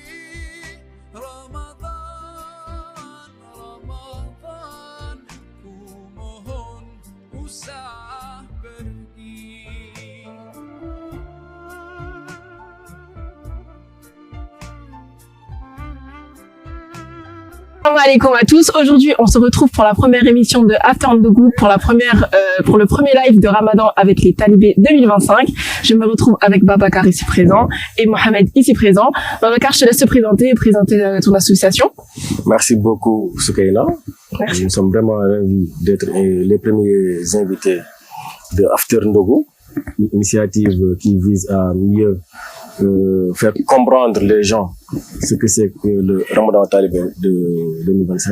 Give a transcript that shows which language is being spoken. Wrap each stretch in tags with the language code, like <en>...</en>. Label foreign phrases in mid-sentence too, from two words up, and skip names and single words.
<ms>Ramadan, Ramadan, ku mohon usah pergi.</ms> <ar>Salam alaikum</ar> <fr>à tous. Aujourd'hui, on se retrouve pour la première émission de After on the Good, pour le premier live de Ramadan avec les talibés 2025. Je me retrouve avec Babacar ici présent et Mohamed ici présent. Babacar, je te laisse te présenter et présenter ton association. Merci beaucoup, Soukaina. Nous sommes vraiment ravis d'être les premiers invités de After Ndogo, une initiative qui vise à mieux faire comprendre les gens ce que c'est que le Ramadan talibé de 2025.</fr>